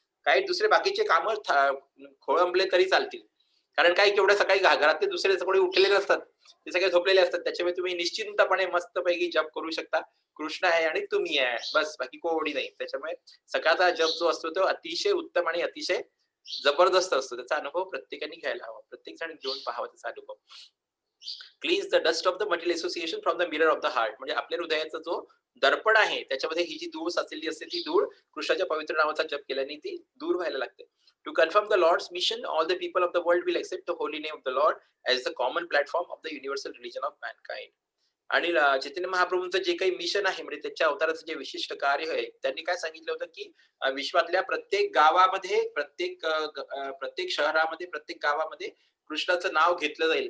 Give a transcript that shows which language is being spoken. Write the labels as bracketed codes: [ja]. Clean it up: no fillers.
[mr] काही दुसरे बाकीचे कामं खोळंबले तरी चालतील. कारण काय की एवढ्या सकाळी घरातले दुसरे कोणी उठलेले नसतात. ते सगळे झोपलेले असतात. त्याच्यामुळे तुम्ही निश्चिंतपणे मस्तपैकी जप करू शकता. कृष्ण आहे आणि तुम्ही आहे. बस बाकी कोणी नाही. त्याच्यामुळे सकाळचा जप जो असतो तो अतिशय उत्तम आणि अतिशय जबरदस्त असतो. त्याचा अनुभव प्रत्येकाने घ्यायला हवा. प्रत्येक जण घेऊन पाहावा त्याचा अनुभव. [en] Cleans the dust off the material association from the mirror of the heart. [mr] म्हणजे आपल्या हृदयाचा जो दर्पण आहे त्याच्यामध्ये ही जी धूळ साचलेली असते ती धूळ कृष्णाच्या पवित्र नावाचा जप केल्याने ती दूर व्हायला लागते. [en] To confirm the Lord's mission all the people of the world will accept the holy name of the Lord as the common platform of the universal religion of mankind. [mr] आणि चैतन्य महाप्रभूंचं जे काही मिशन आहे म्हणजे त्यांच्या अवताराचं जे विशिष्ट कार्य आहे, त्यांनी काय सांगितलं होतं की विश्वातल्या प्रत्येक गावामध्ये, प्रत्येक शहरामध्ये, प्रत्येक गावामध्ये कृष्णाचं नाव घेतलं जाईल.